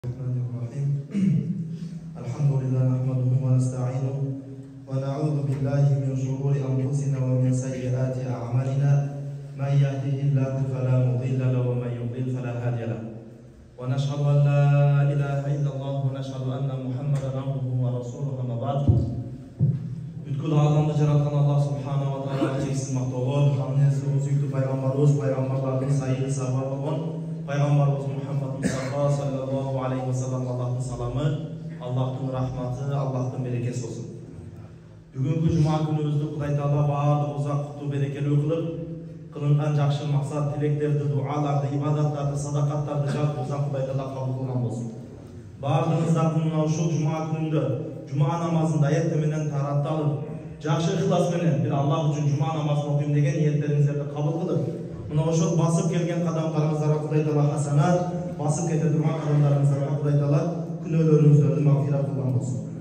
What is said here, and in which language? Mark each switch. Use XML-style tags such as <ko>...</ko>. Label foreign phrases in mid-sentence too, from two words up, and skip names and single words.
<ar>الرحمن الرحيم الحمد لله نحمده ونستعينه ونعوذ بالله من شرور أنفسنا ومن سيئات أعمالنا من يهده الله فلا مضل له ومن يضلل فلا هادي له ونشهد أن لا إله إلا الله ونشهد أن محمدا عبده ورسوله أما بعد</ar> <ky>бүткүл аламды жараткан Аллах</ky> <ar>سبحانه وتعالى</ar> <ky>чексиз мактоого, хамды сүйүктүү пайгамбарыбыз, пайгамбарлардын сайыгы сахабы болгон пайгамбарыбыз Мухаммад Мустафа</ky> <ar>صلى الله عليه وسلم</ar> <ky>Аллахтын саламы, Аллахтын рахматы, Аллахтын берекеси болсун. Бүгүнкү жума күнүбүздү Кудай Таала баардыгыбызга куттуу берекелүү кылып, кылынган жакшы максат, тилектерди, дуаларды, ибадаттарды, садакаттарды жалпыбыздан Кудай Таала кабыл кылган болсун. Баардыгыңыздардын мына ушул жума күнүндө жума намазын даят менен таратталып, жакшы ыхлас менен бир Аллах үчүн жума намазын окуйм деген ниеттериңиздерди кабыл кылып, мына ошол басып келген кадамдарыңыздарга Кудай Таала хасанат, басып кете турган кадамдарыңыздарга Кудай Таала күнөөлөрүңүздөрдү магфират кылган болсун.</ky>